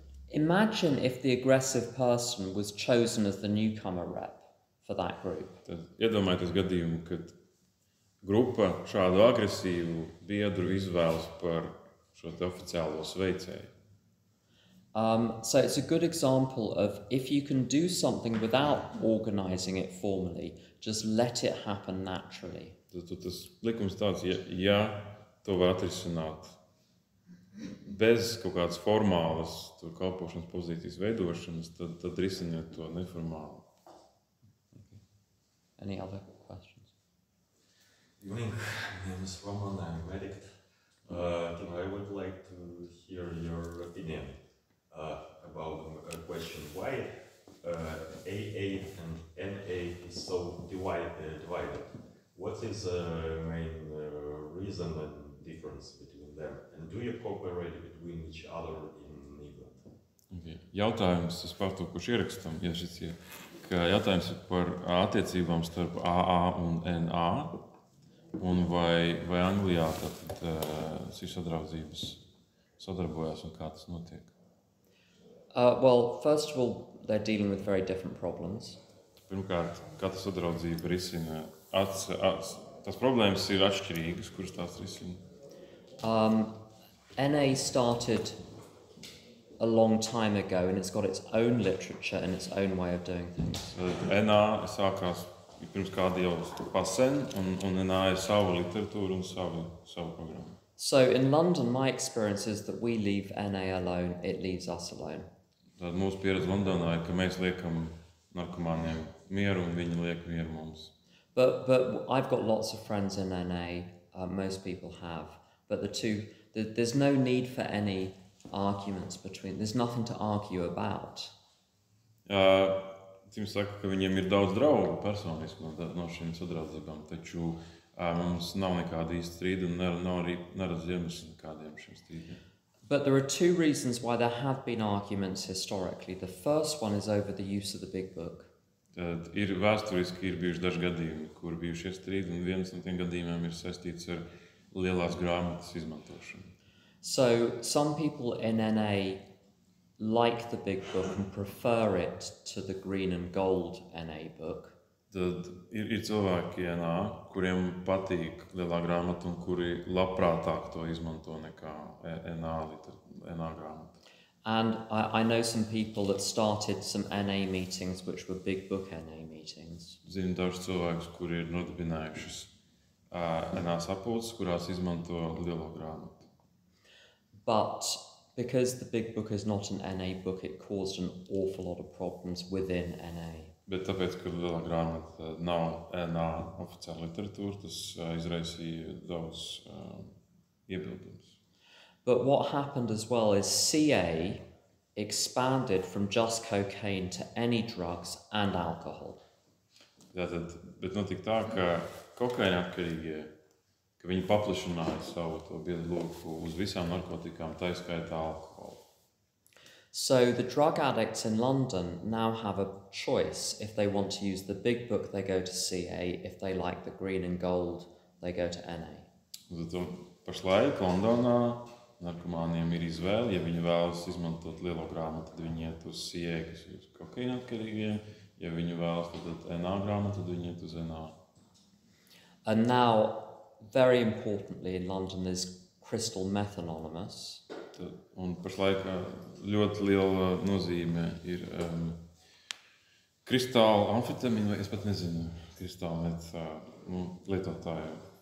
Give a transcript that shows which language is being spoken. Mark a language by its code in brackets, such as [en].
[en] imagine if the aggressive person was chosen as the newcomer rep for that group. [lv] Tad iedomājieties gadījumu, kad grupa šādu agresīvu biedru izvēlas par šo te oficiālo sveicēju. [en] So it's a good example of if you can do something without organising it formally, just let it happen naturally. [lv] Tad tas likums tāds, ja to var atrisināt bez kaut kādas formālas kalpošanas pozīcijas veidošanas, tad risiniet to neformāli. [en] Okay. Any other questions? Evening, my name is Roman, I'm a medic. I would like to hear your opinion about a question. Why AA and NA is so divided? What is the main reason and difference between them? And do you cooperate between each other in England? Okay. [lv] Jautājums, tas pārtūkuši ierakstam, ja šis ir, ka jautājums ir par attiecībām starp AA un NA, un vai Anglijā tad šīs sadraudzības sadarbojās un kā tas notiek? [en] Well, first of all, they're dealing with very different problems. [lv] Pirmkārt, katra sadraudzība risina tās problēmas ir atšķirīgas, kuras tās risina. [en] NA started a long time ago and it's got its own literature and its own way of doing things. [lv] NA sākās pirms kāda jau pasen, un NA ir sava literatūra un savu programmu. [en] So in London, my experience is that we leave NA alone, it leaves us alone. [lv] Tad mūsu pieredze Londonā ir, ka mēs liekam narkomāniem mieru un viņi liek mieru mums. [en] But I've got lots of friends in NA, most people have, but there's no need for any arguments there's nothing to argue about. [lv] Viņi saka, ka viņiem ir daudz draugu personiski no šīm sadraudzībām, taču mums nav nekāda īsta strīda un nav arī neredz iemeslu nekādiem šiem strīdiem. [en] But there are two reasons why there have been arguments historically. The first one is over the use of the big book. [lv] Tad vēsturiski ir bijuši daži gadījumi, kur bijušie strīdi, un viens no tiem gadījumiem ir saistīts ar lielās grāmatas izmantošanu. [en] So some people in NA like the big book and prefer it to the green and gold NA book. [lv] Tad ir cilvēki NA, kuriem patīk lielā grāmata un kuri labprātāk to izmanto nekā NA grāmata. [en] And I know some people that started some NA meetings which were big book NA meetings. [lv] Zinu dažus cilvēkus, kuri ir nodibinājušas NA sapulces, kurās izmanto lielo grāmatu. [en] But because the big book is not an NA book, it caused an awful lot of problems within NA. [lv] Bet tāpēc, ka lielā grāmata nav NA oficiāla literatūra, tas izraisīja daudz iebildumus. [en] But what happened as well is CA expanded from just cocaine to any drugs and alcohol. [lv] Tātad, bet notika tā, ka kokaīna atkarīgie, ka viņi paplašināja savu to biedrloku uz visām narkotikām, tā skaitā alkoholu. [en] So the drug addicts in London now have a choice. If they want to use the big book, they go to CA. If they like the green and gold, they go to NA. [lv] Zato pašlaik Londonā narkomāniem ir izvēle. Ja viņi vēlas izmantot lielo grāmatu, tad viņi iet uz CA, kas ir kokaīna atkarīgie. Ja viņi vēlas tad NA grāmatu, tad viņi iet uz NA. [en] And now, very importantly in London, there's Crystal Meth Anonymous. [lv] Un pašlaik ļoti liela nozīme ir kristāla amfetamīna, vai es pat nezinu, kristāla lietotājiem.